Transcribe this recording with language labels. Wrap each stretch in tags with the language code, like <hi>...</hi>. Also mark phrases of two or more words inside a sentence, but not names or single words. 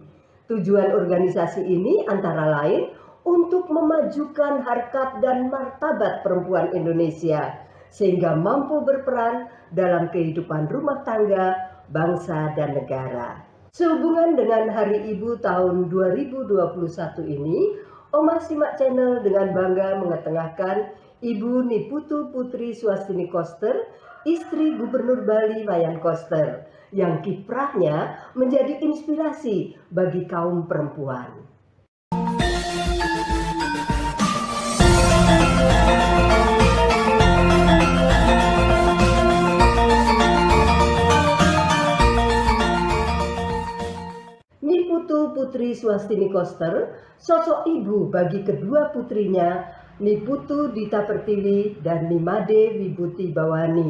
<id>Tujuan organisasi ini antara lain untuk memajukan harkat dan martabat perempuan Indonesia sehingga mampu berperan dalam kehidupan rumah tangga, bangsa dan negara. Sehubungan dengan Hari Ibu tahun 2021 ini, Omah Simak Channel dengan bangga mengetengahkan Ibu Niputu Putri Swastini Koster, istri Gubernur Bali Wayan Koster, yang kiprahnya menjadi inspirasi bagi kaum perempuan. Niputu Putri Swastini Koster, sosok ibu bagi kedua putrinya, Niputu Dita Pertiwi dan Nimade Wibuti Bawani.</id>